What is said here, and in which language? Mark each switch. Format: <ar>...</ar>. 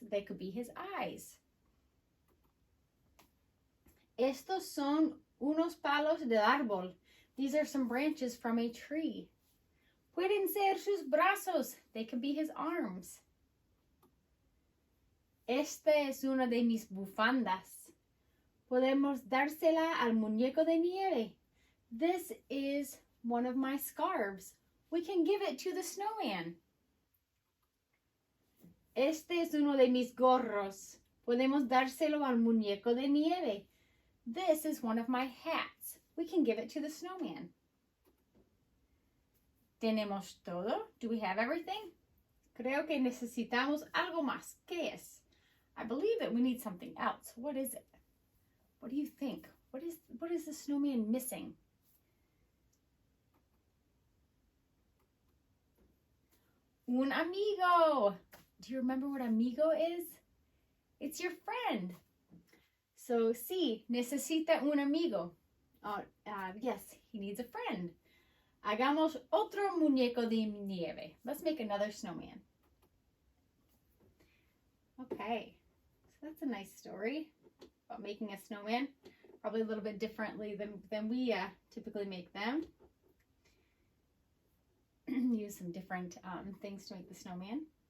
<en>They could be his eyes.</en> <es>Estos son unos palos del árbol.</es> <en>These are some branches from a tree.</en> <es>Pueden ser sus brazos.</es> <en>They could be his arms.</en> <es>Esta es una de mis bufandas. Podemos dársela al muñeco de nieve.</es> <en>This is one of my scarves. We can give it to the snowman.</en> <es>Este es uno de mis gorros. Podemos dárselo al muñeco de nieve.</es> <en>This is one of my hats. We can give it to the snowman.</en> <es>¿Tenemos todo?</es> <en>Do we have everything?</en> <es>Creo que necesitamos algo más. ¿Qué es?</es> <en>I believe that we need something else. What is it? What do you think? What is the snowman missing?</en> <es>Un amigo.</es> <en>Do you remember what amigo is? It's your friend. So</en> <es>sí, necesita un amigo.</es> <en>Yes, he needs a friend.</en> <es>Hagamos otro muñeco de nieve.</es> <en>Let's make another snowman. Okay, so that's a nice story about making a snowman. Probably a little bit differently than we typically make them. Use some different things to make the snowman.</en>